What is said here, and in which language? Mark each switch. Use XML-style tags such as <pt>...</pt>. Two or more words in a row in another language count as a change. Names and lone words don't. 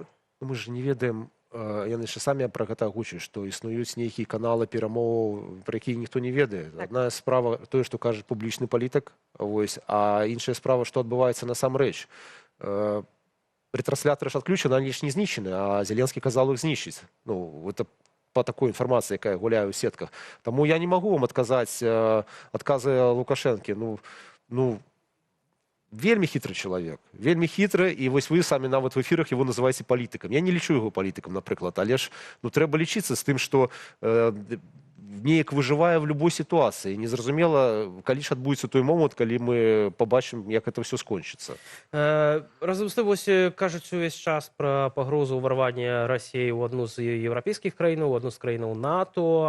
<be>Мы ж не ведаем, яны ж самі пра гэта гучаць, што існуюць нейкія каналы перамоў, пра якія ніхто не ведае. Адна справа тое, што кажа публічны палітык, а іншая справа, што адбываецца насамрэч. Рэтрансляторы ж адключаны, они ж не знішчаны, а Зеленскі казаў іх знішчыць.</be> <ru>Это по такой информации,</ru> <be>якая гуляе ў сетках. Таму я не могу вам адказаць адказы Лукашэнкі.</be> <ru>Вельмі хитрый человек,</ru> <be>вельмі хитрый, і вось вы самі нават</be> <ru>в эфирах его называеце</ru> <be>палітыкам. Я не лічу его палітыкам, напрыклад, але ж трэба лічыцца з тым, што неяк выжывае</be> <ru>в любой</ru> <be>сітуацыі. Незразумела, калі ж адбудзецца той момант, калі мы пабачым, як</be> <ru>это все</ru> <be>скончыцца. Разам з тым, вось кажуць увесь час пра пагрозу ўварвання Расіі ў адну з еўрапейскіх краінаў, у адну з краінаў НАТО.</be>